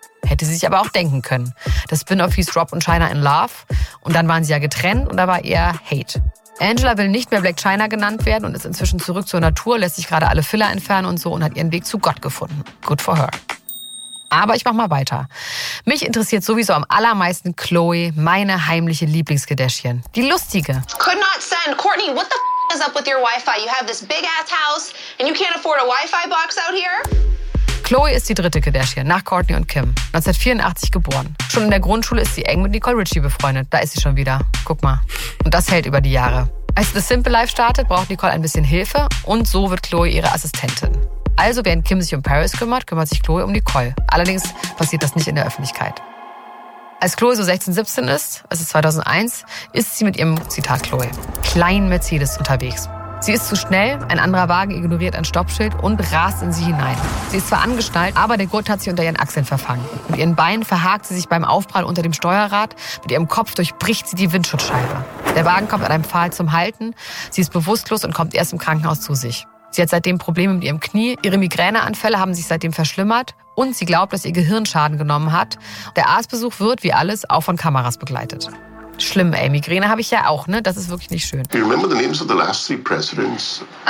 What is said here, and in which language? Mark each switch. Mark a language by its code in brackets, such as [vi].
[de] Hätte sie sich aber auch denken können. Das Spin-off hieß Rob und China in Love und dann waren sie ja getrennt und da war eher Hate. Angela will nicht mehr Black China genannt werden und ist inzwischen zurück zur Natur, lässt sich gerade alle Filler entfernen und so und hat ihren Weg zu Gott gefunden. [en] Good for her. [de] Aber ich mach mal weiter. Mich interessiert sowieso am allermeisten Chloe, meine heimliche Lieblingskardashian. Die lustige. [en] Could not send. Courtney, what the f*** is up with your Wi-Fi? You have this big ass house and you can't afford a Wi-Fi box out here? [de] Chloe ist die dritte Kardashian, nach Courtney und Kim. 1984 geboren. Schon in der Grundschule ist sie eng mit Nicole Richie befreundet. Da ist sie schon wieder. Guck mal. Und das hält über die Jahre. Als The Simple Life startet, braucht Nicole ein bisschen Hilfe. Und so wird Chloe ihre Assistentin. Also, während Kim sich um Paris kümmert, kümmert sich Chloe um Nicole. Allerdings passiert das nicht in der Öffentlichkeit. Als Chloe so 16, 17 ist, es ist 2001, ist sie mit ihrem, Zitat Chloe, kleinen Mercedes unterwegs. Sie ist zu schnell, ein anderer Wagen ignoriert ein Stoppschild und rast in sie hinein. Sie ist zwar angeschnallt, aber der Gurt hat sich unter ihren Achseln verfangen. Mit ihren Beinen verhakt sie sich beim Aufprall unter dem Steuerrad, mit ihrem Kopf durchbricht sie die Windschutzscheibe. Der Wagen kommt an einem Pfahl zum Halten, sie ist bewusstlos und kommt erst im Krankenhaus zu sich. Sie hat seitdem Probleme mit ihrem Knie, ihre Migräneanfälle haben sich seitdem verschlimmert und sie glaubt, dass ihr Gehirn Schaden genommen hat. Der Arztbesuch wird, wie alles, auch von Kameras begleitet. Schlimm, ey, Migräne habe ich ja auch, ne? Das ist wirklich nicht schön. [en] Do you remember the names of the last three presidents?